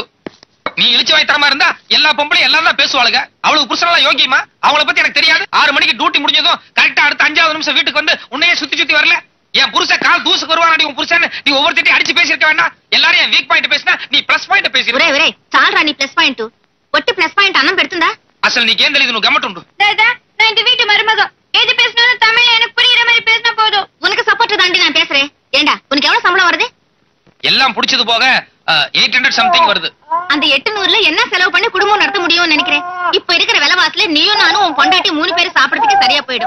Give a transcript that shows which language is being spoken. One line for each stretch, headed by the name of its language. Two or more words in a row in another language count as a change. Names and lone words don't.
Tamil: நீ இழிச்சு வாய் தரமா இருந்தா எல்லா பொம்பளையும் எல்லாம் தான் பேசுவாளுங்க. அவளுக்கு புருஷனெல்லாம் யோகியமா? அவளை பத்தி எனக்கு தெரியாது. 6 மணிக்கு டியூட்டி முடிஞ்சதும் கரெக்டா அடுத்த 5வது நிமிஷம் வீட்டுக்கு வந்து உன்னையே சுத்தி வரல. என் புருஷன் கால் தூசுக்கு வருவானடி உன் புருஷன். நீ ஒவ்வொருத்தையும் அடிச்சு பேசிருக்க வேண்டாம். எல்லாரும் என்
English: weak point
Tamil: பேசினா நீ
English: plus point
Tamil: பேசி. ஒரே சால்ரா நீ
English: plus point
Tamil: ஒட்டு
English: plus point
Tamil: அண்ணன் பெடுத்துண்டா.
Telugu: అసలు నీకేం తెలియదు నువ్వు గమ్మటుండు.
Tamil: தாதா நான் இந்த வீட்டு மருமக. எது பேசினாலும் தமிழ்ல எனக்கு புரியுற மாதிரி பேசினா போதும். உனக்கு சப்போர்ட் தாண்டி நான் பேசுறேன். ஏண்டா உனக்கு எவ்வளவு சம்பளம் வருது? எல்லாம் புடிச்சது போக 800 சம்திங் வருது. அந்த 800ல என்ன செலவு பண்ணி குடும்பம் நடத்த முடியும்னு நினைக்கிறேன். இப்ப இருக்கிற விலைவாசில நீயும் நானும் உன் பொண்டாட்டி 3 பேரும் சாப்பிடுறதுக்கு சரியா போயிடும்.